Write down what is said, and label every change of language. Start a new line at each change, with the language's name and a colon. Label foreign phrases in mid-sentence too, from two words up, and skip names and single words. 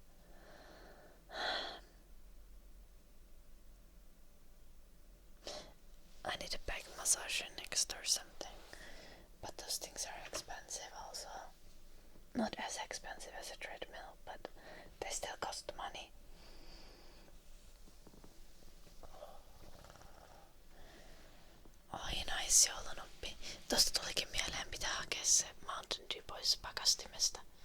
English: I need a back massager next or something, but those things are expensive also. Not as expensive as a treadmill, but they still cost money.
Finnish: Oi, naisjoulunoppi. Tosta tulikin mieleen, pitää hakea se Mountain Dew pois pakastimesta.